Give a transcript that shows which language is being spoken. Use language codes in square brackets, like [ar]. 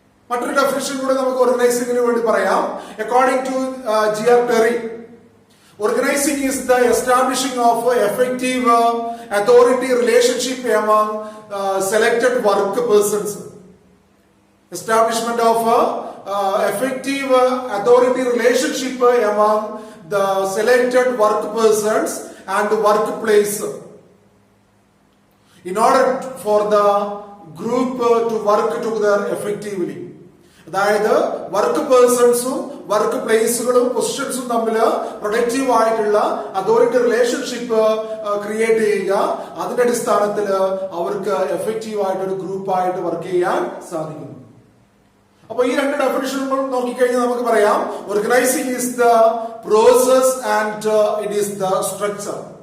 [ml] മറ്റൊരു ഡെഫിനിഷൻ കൂടെ നമുക്ക് ഓർഗനൈസിംഗിന് വേണ്ടി പറയാം. [en] According to G.R. Terry, organizing is the establishing of effective authority relationship among selected work persons. Establishment of effective authority relationship among the selected work persons and workplace in order for the group to work together effectively. [ml] അതായത് work പേഴ്സൺസും work പ്ലേസുകളും പൊസിഷൻസും തമ്മിൽ productive ആയിട്ടുള്ള authority relationship create ചെയ്യുക. അതിന്റെ അടിസ്ഥാനത്തിൽ അവർക്ക് effective ആയിട്ട് ഒരു ഗ്രൂപ്പായിട്ട് വർക്ക് ചെയ്യാൻ സാധിക്കുന്നു. അപ്പൊ ഈ രണ്ട് ഡെഫിനിഷനുകൾ നോക്കിക്കഴിഞ്ഞാൽ നമുക്ക് പറയാം, [en] Organising is the process and it is the structure.